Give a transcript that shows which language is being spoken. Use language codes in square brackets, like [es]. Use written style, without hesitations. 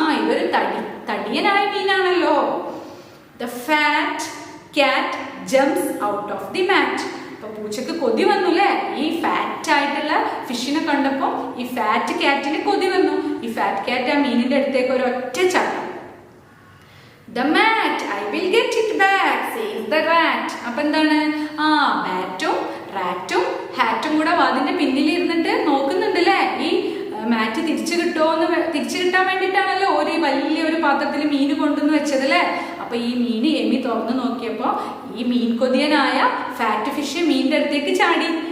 [ml] ഇതൊരു തടിയനായ മീനാണല്ലോ. [en] The fat cat jumps out of the mat. [ml] അപ്പൊ പൂച്ചക്ക് കൊതി വന്നു അല്ലേ, ഈ ഫാറ്റ് ആയിട്ടുള്ള ഫിഷിനെ കണ്ടപ്പോ ഈ ഫാറ്റ് ക്യാറ്റിന് കൊതി വന്നു. ഈ ഫാറ്റ് ക്യാറ്റ് ആ മീനിന്റെ അടുത്തേക്ക് ഒരു ഒറ്റ ചാട്ടം. [en] The mat, I will get it back, says the rat. [ml] അപ്പൊ എന്താണ്, മാറ്റും റാറ്റും ഹാറ്റും കൂടെ അതിന്റെ പിന്നിൽ ഇരുന്നിട്ട് നോക്കുന്നുണ്ട് അല്ലേ, ഈ മാറ്റ് തിരിച്ചു കിട്ടാൻ വേണ്ടിയിട്ടാണല്ലോ ഒരു വലിയൊരു പാത്രത്തിൽ മീൻ കൊണ്ടുവന്ന് വെച്ചത് അല്ലേ. അപ്പൊ ഈ മീൻ എമി തുറന്നു നോക്കിയപ്പോ ഈ മീൻ കൊതിയനായ ഫാറ്റ് ഫിഷ് മീനിന്റെ അടുത്തേക്ക് ചാടി.